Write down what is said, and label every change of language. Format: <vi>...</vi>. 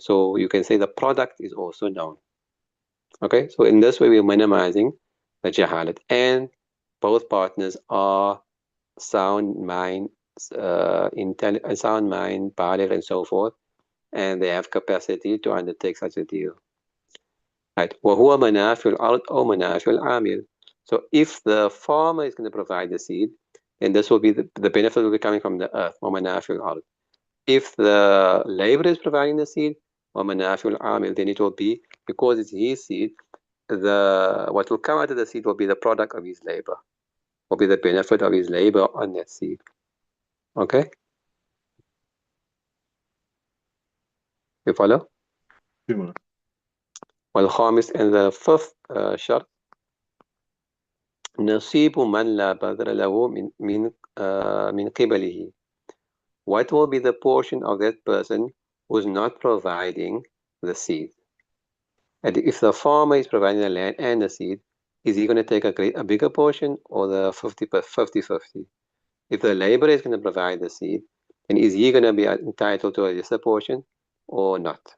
<en>So you can say the product is also known. Okay, so in this way we're minimizing the jahalat, and both partners are sound mind, sound mind, baligh, and so forth, and they have capacity to undertake such a deal. Right.</en> <ar>وهو منافع الأرض أو منافع العامل.</ar> <en>So if the farmer is going to provide the seed, then this will be the benefit will be coming from the earth.</en> <ar>ومنافع الأرض.</ar> <en>If the laborer is providing the seed,</en> <ar>ومنافع العامل,</ar> <en>then it will be, because it's his seed, what will come out of the seed will be the product of his labor, will be the benefit of his labor on that seed. Okay? You follow? Sure.</en> <ar>والخامس,</ar> <en>and the fifth</en> <ar>شرط, نصيب من لا بذر له من قبله.</ar> <en>What will be the portion of that person who's not providing the seed? And if the farmer is providing the land and the seed, is he going to take a bigger portion, or the 50-50? If the laborer is going to provide the seed, then is he going to be entitled to a lesser portion or not?</en>